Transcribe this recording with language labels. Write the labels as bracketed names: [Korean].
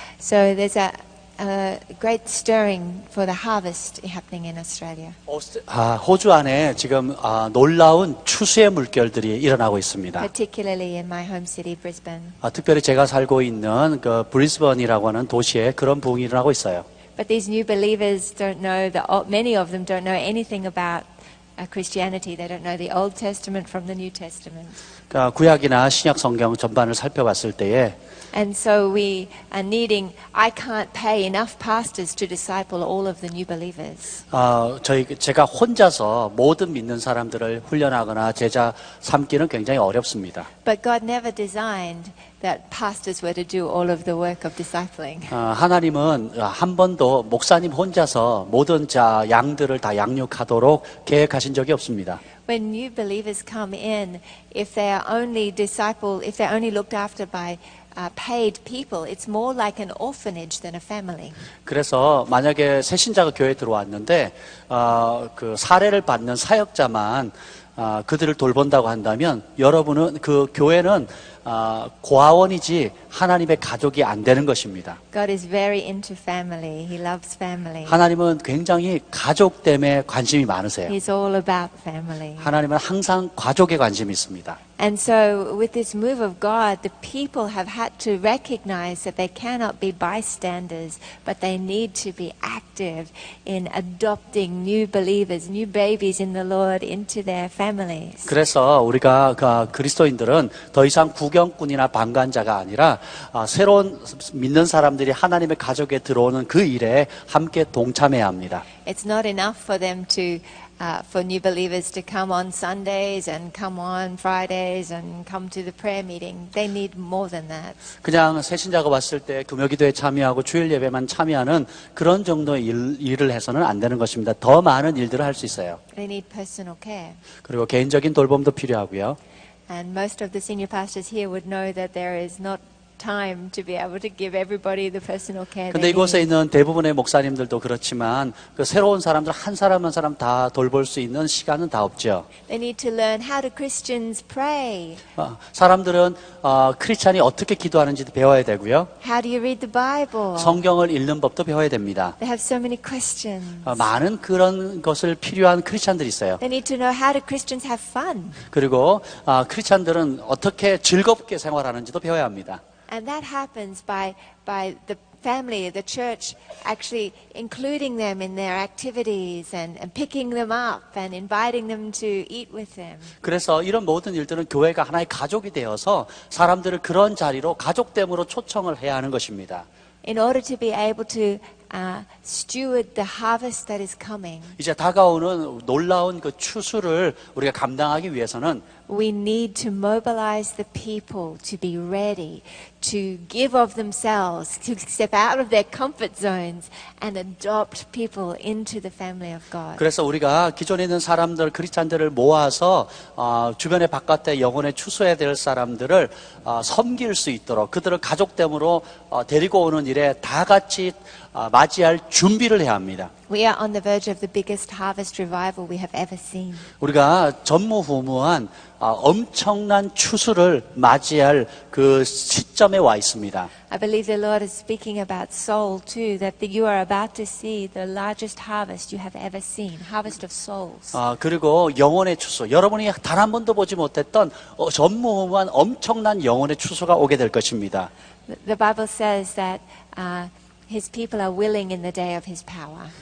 [English] So there's a great stirring for the harvest happening in Australia. [Korean] 호주 안에 지금 놀라운 추수의 물결들이 일어나고 있습니다. [English] Particularly in my home city, Brisbane. [Korean] 특별히 제가 살고 있는 브리즈번이라고 하는 도시에 그런 부흥이 일어나고 있어요. [English] But these new believers don't know, many of them don't know anything about Christianity. They don't know the Old Testament from the New Testament. [Korean] 구약이나 신약 성경 전반을 살펴봤을 때에 [English] And so we are needing, I can't pay enough pastors to disciple all of the new believers. [Korean] 제가 혼자서 모든 믿는 사람들을 훈련하거나 제자 삼기는 굉장히 어렵습니다. [English] But God never designed that pastors were to do all of the work of discipling. [Korean] 하나님은 한 번도 목사님 혼자서 모든 양들을 다 양육하도록 계획하신 적이 없습니다. [English] When new believers come in, if they are only if they're only looked after by paid people, it's more like an orphanage than a family. [Korean] 그래서 만약에 새 신자가 교회에 들어왔는데 사례를 받는 사역자만 그들을 돌본다고 한다면 여러분은 그 교회는 고아원이지 하나님의 가족이 안 되는 것입니다. [English] God is very into family. He loves family. [Korean] 하나님은 굉장히 가족 때문에 관심이 많으세요. [English] He's all about family. [Korean] 하나님은 항상 가족에 관심이 있습니다. [English] And so with this move of God, the people have had to recognize that they cannot be bystanders, but they need to be active in adopting new believers, new babies in the Lord into their families. [Korean] 그래서 우리가 그리스도인들은 더 이상 구경꾼이나 방관자가 아니라 새로운 믿는 사람들이 하나님의 가족에 들어오는 그 일에 함께 동참해야 합니다. [English] It's not enough for them for new believers to come on Sundays and come on Fridays and come to the prayer meeting. They need more than that. [Korean] 그냥 새신자가 왔을 때 금요기도에 참여하고 주일 예배만 참여하는 그런 정도의 일을 해서는 안 되는 것입니다. 더 많은 일들을 할 수 있어요. [English] They need personal care. [Korean] 그리고 개인적인 돌봄도 필요하고요. [English] And most of the senior pastors here would know that there is not time to be able to give everybody the personal care. [Korean] 근데 이곳에 있는 대부분의 목사님들도 그렇지만 그 새로운 사람들 한 사람 한 사람 다 돌볼 수 있는 시간은 다 없죠. [English] They need to learn how do Christians pray. [Korean] 사람들은 크리스찬이 어떻게 기도하는지도 배워야 되고요. [English] How do you read the Bible? [Korean] 성경을 읽는 법도 배워야 됩니다. [English] They have so many questions. [Korean] 많은 그런 것을 필요한 크리스찬들이 있어요. [English] They need to know how do Christians have fun. [Korean] 그리고 크리스찬들은 어떻게 즐겁게 생활하는지도 배워야 합니다. [English] And that happens by the family, the church, actually including them in their activities and picking them up and inviting them to eat with them. [Korean] 그래서 이런 모든 일들은 교회가 하나의 가족이 되어서 사람들을 그런 자리로 가족됨으로 초청을 해야 하는 것입니다. [English] In order to be able to steward the harvest that is coming, [Korean] 이제 다가오는 놀라운 그 추수를 우리가 감당하기 위해서는 [English] we need to mobilize the people to be ready to give of themselves, to step out of their comfort zones and adopt people into the family of God. [Korean] 그래서 우리가 기존에 있는 사람들, 크리스찬들을 모아서 주변에 바깥에 영혼에 추수해야 될 사람들을 섬길 수 있도록 그들을 가족됨으로 데리고 오는 일에 다 같이 맞이할 준비를 해야 합니다. [English] We are on the verge of the biggest harvest revival we have ever seen. [Korean] 우리가 전무후무한 엄청난 추수를 맞이할 그 시점에 와 있습니다. [English] I believe the Lord is speaking about soul too, that you are about to see the largest harvest you have ever seen, harvest of souls. [Korean] 그리고 영혼의 추수, 여러분이 단 한 번도 보지 못했던 전무후무한 엄청난 영혼의 추수가 오게 될 것입니다. [English] The Bible says that His people are willing in the day of His power.